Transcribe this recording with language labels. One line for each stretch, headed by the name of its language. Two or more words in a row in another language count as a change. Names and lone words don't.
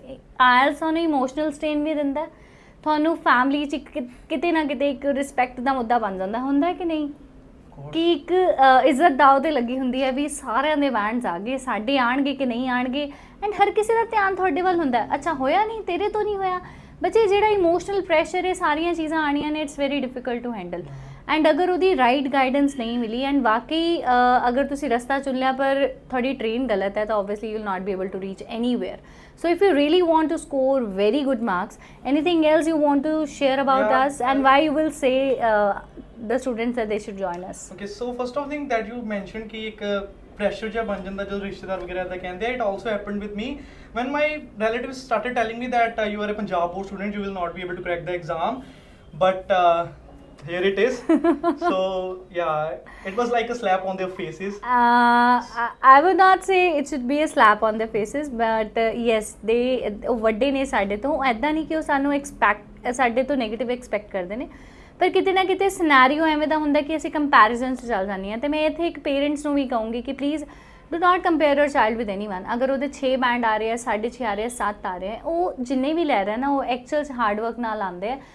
Punjabi: ਆਇਲਸ ਤੁਹਾਨੂੰ
English: emotional strain
Punjabi: ਵੀ ਦਿੰਦਾ, ਤੁਹਾਨੂੰ ਫੈਮਿਲੀ 'ਚ ਕਿਤੇ ਨਾ ਕਿਤੇ ਇੱਕ ਰਿਸਪੈਕਟ ਦਾ ਮੁੱਦਾ ਬਣ ਜਾਂਦਾ ਹੁੰਦਾ ਕਿ ਨਹੀਂ, ਕਿ ਇੱਕ ਇੱਜ਼ਤ ਦਾਅ 'ਤੇ ਲੱਗੀ ਹੁੰਦੀ ਹੈ ਵੀ ਸਾਰਿਆਂ ਦੇ ਬੈਂਡਸ ਆ ਗਏ, ਸਾਡੇ ਆਣਗੇ ਕਿ ਨਹੀਂ ਆਣਗੇ, ਐਂਡ ਹਰ ਕਿਸੇ ਦਾ ਧਿਆਨ ਤੁਹਾਡੇ ਵੱਲ ਹੁੰਦਾ। ਅੱਛਾ ਹੋਇਆ ਨਹੀਂ, ਤੇਰੇ ਤੋਂ ਨਹੀਂ ਹੋਇਆ। ਬੱਚੇ ਜਿਹੜਾ
English: emotional pressure,
Punjabi: ਇਹ ਸਾਰੀਆਂ ਚੀਜ਼ਾਂ ਆਣੀਆਂ ਨੇ,
English: it's very difficult to handle.
Punjabi: ਐਂਡ ਅਗਰ ਉਹਦੀ
English: right guidance
Punjabi: ਨਹੀਂ ਮਿਲੀ, ਐਂਡ ਵਾਕਈ ਅਗਰ ਤੁਸੀਂ ਰਸਤਾ ਚੁਣ ਲਿਆ ਪਰ ਤੁਹਾਡੀ ਟ੍ਰੇਨ ਗਲਤ ਹੈ, ਤਾਂ
English: obviously you will not be able to reach anywhere. So if you really want to score very good marks, anything else you want to share about us, and why you will say the students that they should join us? Okay, so first of thing that you mentioned
Punjabi: ਕਿ ਇੱਕ pressure ਜਿਹਾ ਬਣ ਜਾਂਦਾ ਜਦੋਂ ਰਿਸ਼ਤੇਦਾਰ ਵਗੈਰਾ ਦਾ ਕਹਿੰਦੇ ਆ,
English: it also happened with me when my relatives started telling me that you are a Punjab board student, you will not be able to crack the exam, but here it is. So yeah, it was like a slap on their faces. I would not say it should be a slap on their faces, but yes, they
Punjabi: ਵੱਡੇ ਨੇ ਸਾਡੇ ਤੋਂ, ਐਦਾਂ ਨਹੀਂ ਕਿ ਉਹ ਸਾਨੂੰ ਸਾਡੇ ਤੋਂ
English: negative expect
Punjabi: ਕਰਦੇ ਨੇ, ਪਰ ਕਿਤੇ ਨਾ ਕਿਤੇ ਸਿਨੈਰੀਓ ਐਵੇਂ ਦਾ ਹੁੰਦਾ ਕਿ ਅਸੀਂ ਕੰਪੈਰੀਜ਼ਨ 'ਚ ਚੱਲ ਜਾਂਦੇ ਹਾਂ। ਅਤੇ ਮੈਂ ਇੱਥੇ ਇੱਕ ਪੇਰੈਂਟਸ ਨੂੰ ਵੀ ਕਹੂੰਗੀ ਕਿ
English: please do not compare your child with anyone.
Punjabi: ਅਗਰ ਉਹਦੇ 6 ਬੈਂਡ ਆ ਰਹੇ ਆ, 6.5 ਆ ਰਹੇ ਆ, 7 ਆ ਰਹੇ ਆ, ਉਹ ਜਿੰਨੇ ਵੀ ਲੈ ਰਹੇ ਨਾ ਉਹ ਐਕਚੁਅਲ 'ਚ
English: hard work
Punjabi: ਨਾਲ ਆਉਂਦੇ ਆ।